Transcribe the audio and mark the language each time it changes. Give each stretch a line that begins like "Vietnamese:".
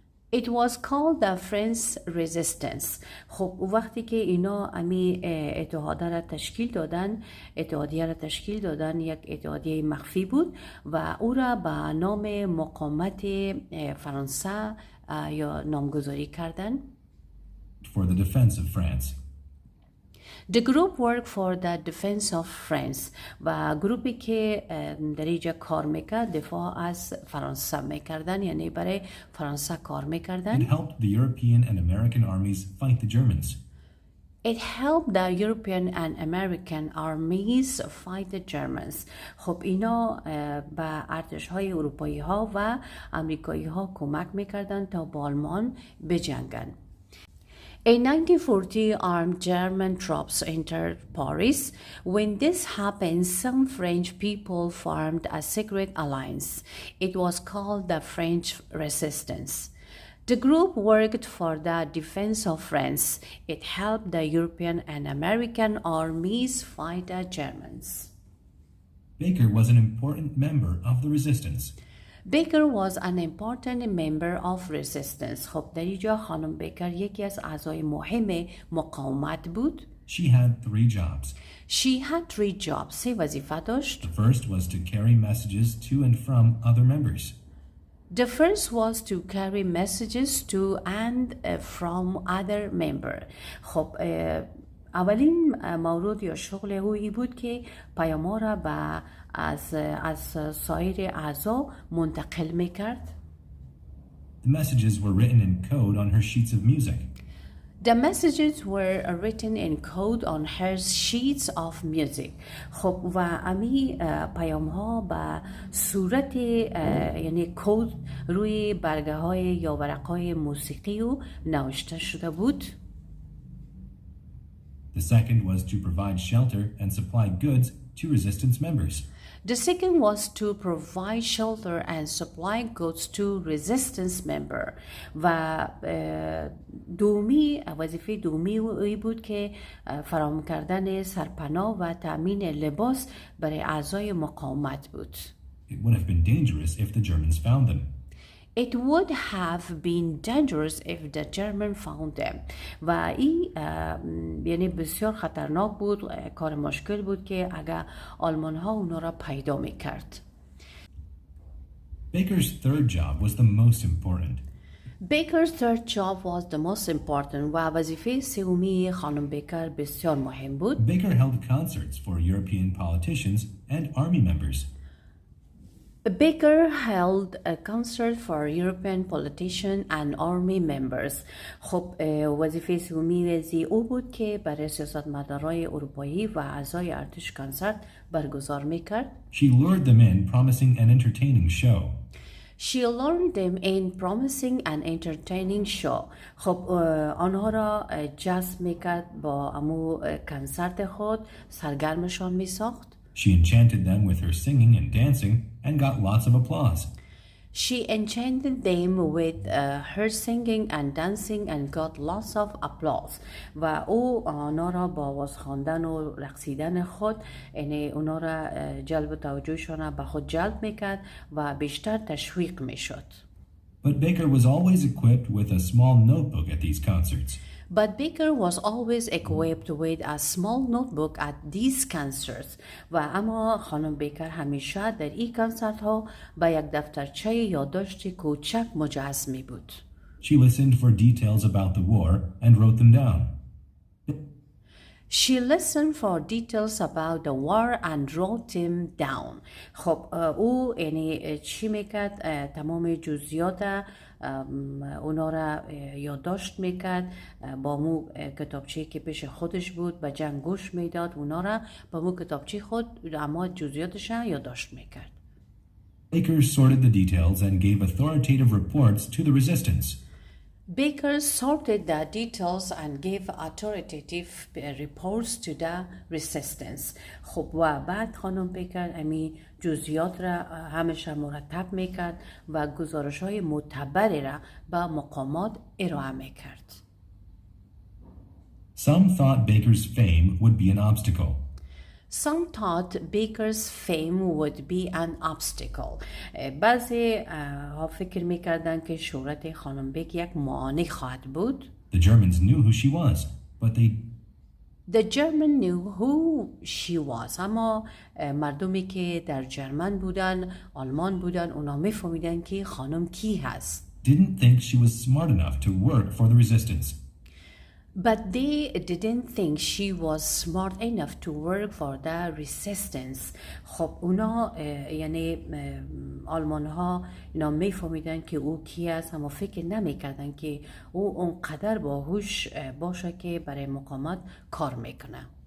English: It was called the French Resistance.
Persian: خب وقتی که اینا امی اتحادیه را تشکیل دادن، یک اتحادیه مخفی بود و او را به نام مقاومت فرانسه یا نامگذاری کردن.
English: for the defense of France. The group worked for the defense of France
Persian: و گروپی که در اینجا کار میکرد دفاع از فرانسه میکردن، یعنی برای فرانسه کار میکردن.
English: It helped the European and American armies fight the Germans. It helped the European and American armies fight the Germans.
Persian: خب اینا به ارتش های اروپایی ها و امریکایی ها کمک میکردن تا با آلمان بجنگن.
English: In 1940, armed German troops entered Paris. When this happened, some French people formed a secret alliance. It was called the French Resistance. The group worked for the defense of France. It helped the European and American armies fight the Germans. Baker was an important member of the resistance. Baker was an important member of resistance.
Persian: خب در اینجا خانم بیکر یکی از اعضای مهم مقاومت بود.
English: She had 3 jobs. She had 3 jobs. 3
Persian: وظیفه داشت.
English: The first was to carry messages to and from other members. The first was to carry messages to and from other member.
Persian: خب اولین مورد یا شغل اوی بود که پیام‌ها را به از سایر اعضا منتقل میکرد.
English: The messages were written in code on her sheets of music. The messages were written in code on her sheets of music.
Persian: خب و امی پیام ها به صورت یعنی کد روی برگه های یا ورق های موسیقی و نوشته شده بود.
English: The second was to provide shelter and supply goods to resistance members. The second was to provide shelter and supply goods to resistance member.
Persian: و وظیفه دومی ای بود که فراهم کردن سرپناه و تأمین لباس برای اعضای مقاومت بود.
English: It would have been dangerous if the Germans found them. It would have been dangerous if the German found them.
Persian: و این یعنی بسیار خطرناک بود، کار مشکل بود که اگر آلمان ها اونا را پیدا میکرد.
English: Baker's third job was the most important. Baker's third job was the most important
Persian: و وظیفه سومی خانم بیکر بسیار مهم بود.
English: Baker held concerts for European politicians and army members. Baker held a concert for European politicians and army members.
Persian: خب وظیفه سومی او بود که برای سیاستمدارای اروپایی و اعضای ارتش کنسرت برگزار میکرد.
English: She lured them in, promising an entertaining show. She lured them in, promising an entertaining show.
Persian: خب آنها را جذب میکرد با امو کنسرت خود، سرگرمشان میساخت.
English: She enchanted them with her singing and dancing and got lots of applause. She enchanted them with her singing and dancing and got lots of applause.
Persian: و او آنها را با آواز خواندن و رقصیدن خود یعنی اونا را جلب توجهشان به خود جلب میکرد و بیشتر تشویق میشد.
English: But Baker was always equipped with a small notebook at these concerts. But Baker was always equipped with a small notebook at these concerts.
Persian: و اما خانم بیکر همیشه در این کنسرت ها با یک دفترچه یادداشت کوچک مجهز می بود.
English: She listened for details about the war and wrote them down. She listened for details about the war and wrote them down.
Persian: خب او یعنی چی میکرد؟ تمام جزئیات اونا را یادداشت میکرد، با مو کتابچه که پیش خودش بود به جنگ گوش میداد، اونا را با مو کتابچه خود اما جزئیاتش یادداشت میکرد.
English: Baker sorted the details and gave authoritative reports to the resistance. Baker sorted the details and gave authoritative reports to the resistance.
Persian: خب و بعد خانم بیکر امی جزئیات را همیشه مرتب میکرد و گزارش های معتبری را به مقامات ارائه میکرد.
English: Some thought Baker's fame would be an obstacle. Some thought Baker's fame would be an obstacle.
Persian: بعضی ها فکر میکردن که شهرت خانم بیک یک معانق خواهد بود.
English: The Germans knew who she was, but The German knew who she was.
Persian: اما مردمی که در جرمن بودن، آلمان بودن، اونا میفهمیدن که خانم کی هست.
English: didn't think she was smart enough to work for the resistance. But they didn't think she was smart enough to work for the resistance.
Persian: خب اونا یعنی آلمان ها اینا میفهمیدن که او کی است، اما فکر نمیکردن که او اونقدر باهوش باشه که برای مقاومت کار میکنه.